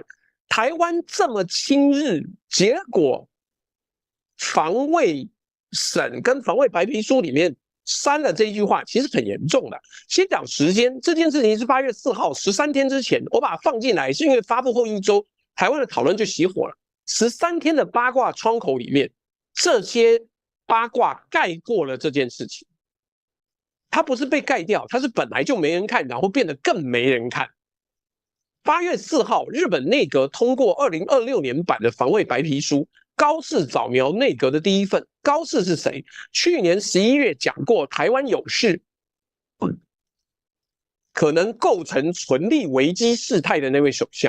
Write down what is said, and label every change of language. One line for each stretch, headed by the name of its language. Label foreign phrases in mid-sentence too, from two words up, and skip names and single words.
Chinese: 台灣這麼親日，結果防衛省跟防衛白皮書裡面刪了這一句話，其實很嚴重的。先講時間，這件事情是8月4號，13天之前，我把它放進來，是因為發布後1周，台灣的討論就熄火了。13天的八卦窗口裡面，這些八卦蓋過了這件事情。它不是被蓋掉，它是本來就沒人看，然後變得更沒人看。8月4號，日本內閣通過2026年版的防衛白皮書，高市早苗內閣的第一份。高市是誰？去年11月講過，台灣有事，可能構成存立危機事態的那位首相。